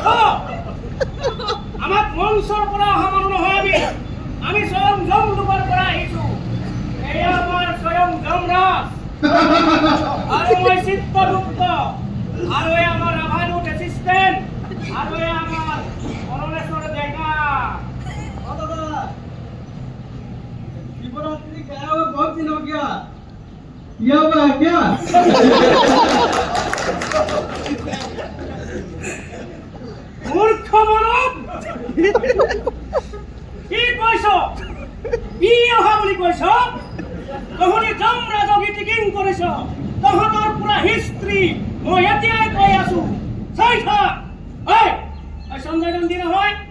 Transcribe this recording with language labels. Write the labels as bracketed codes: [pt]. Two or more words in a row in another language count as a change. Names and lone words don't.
[as] আমাক মঞ্চৰ পৰা অহা মানুহ নহয় আমি স্বয়ং যমলোকৰ পৰা আহিছো। এয়া আমাৰ স্বয়ং যমৰাজ আৰু মই চিত্ৰগুপ্ত আৰু এয়া আমাৰ ৰাভাদূত এছিষ্টেণ্ট আৰু এয়া আমাৰ পৰমেশ্বৰ ডেকা। [hi] क्या हुआ क्या [as] মূৰ্খ মানৱ কি কৈছ কি অহা বুলি কৈছ তহঁতি জম ৰাজগী টিকিং কৰিছ তহঁতৰ পুৰা হিষ্ট্ৰী মই এতিয়াই কৈ আছো চাই থাক সঞ্জয় গান্ধী নহয়